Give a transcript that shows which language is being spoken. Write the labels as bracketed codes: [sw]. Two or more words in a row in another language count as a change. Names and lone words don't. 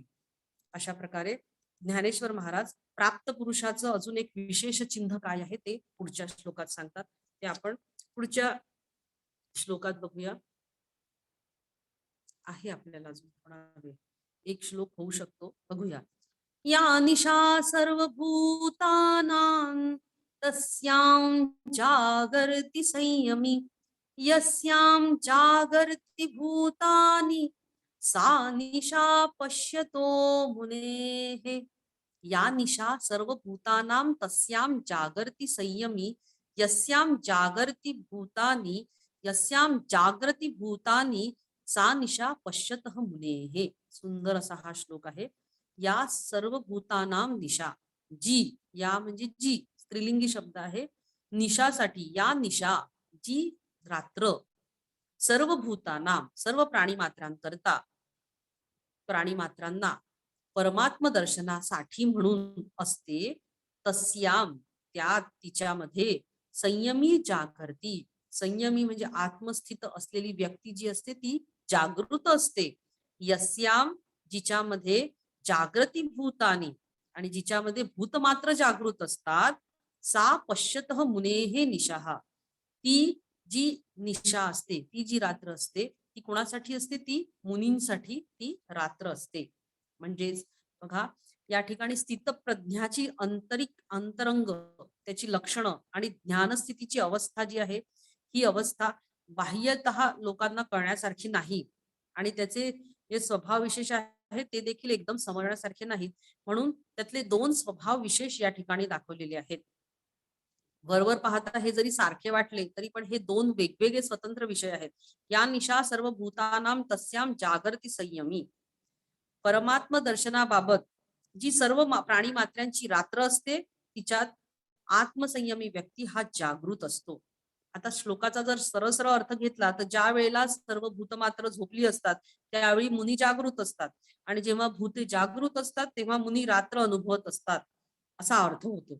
[mr] अशा प्रकारे ज्ञानेश्वर महाराज प्राप्त पुरुषाचं अजून एक विशेष चिन्ह काय आहे ते पुढच्या श्लोकात सांगतात. ते आपण पुढच्या श्लोकात बघूया. आहे आपल्याला अजून एक श्लोक होऊ शकतो, बघूया. [sa] या निशा सर्वभूतानां तस्यां जागर्ति संयमी, यस्यां जागर्ति भूतानि सा निशा पश्यतो मुनेः. या निशा सर्वभूतानां तस्यां जागर्ति संयमी, यस्यां जागृती भूतानी सा निशा पश्यतः मुनेः. [mr] सुंदर असा हा श्लोक आहे. [sa] या सर्व भूतानाम निशा, [mr] जी, या म्हणजे जी स्त्रीलिंगी शब्द आहे. निशासाठी, या निशा जी रात्र, [sa] सर्व भूतानाम [mr] सर्व प्राणीमात्रांना परमात्म दर्शनासाठी म्हणून असते. तस्याम त्या तिच्यामध्ये संयमी जागृती, संयमी म्हणजे आत्मस्थित असलेली व्यक्ती जी असते ती जागृत असते. यस्याम जिच्यामध्ये [sa] जागृती भूतानी [mr] आणि जिच्यामध्ये भूत मात्र जागृत असतात. [sa] सा पश्यतः मुनेः निशाहा, [mr] ती जी निशा असते, ती जी रात्र असते ती कोणासाठी असते? ती मुनींसाठी ती रात्र असते. म्हणजेच बघा, या ठिकाणी स्थितप्रज्ञाची अंतरंग, त्याची लक्षणं आणि ज्ञानस्थितीची अवस्था जी आहे, ही अवस्था बाह्यतः लोकांना कळण्यासारखी नाही आणि त्याचे जे स्वभाव विशेष आहेत ते देखील एकदम समजण्यासारखे नाहीत. म्हणून त्यातले 2 स्वभाव विशेष या ठिकाणी दाखवलेले आहेत. वरवर पाहता हे जरी सारखे वाटले तरी पण हे 2 वेगवेगळे स्वतंत्र विषय आहेत. [sa] या निशा सर्व भूतानां तस्यां जागर्ति संयमी. [mr] परमात्म दर्शनाबाबत जी सर्व प्राणी मात्र्यांची रात्र असते, तिच्यात आत्मसंयमी व्यक्ती हा जागृत असतो. आता श्लोकाचा जर सरळ सरळ अर्थ घेतला तर ज्या वेळेला सर्व भूतमात्र झोपली असतात त्यावेळी मुनी जागृत असतात आणि जेव्हा भूते जागृत असतात तेव्हा मुनी रात्र अनुभवत असतात, असा अर्थ होतो.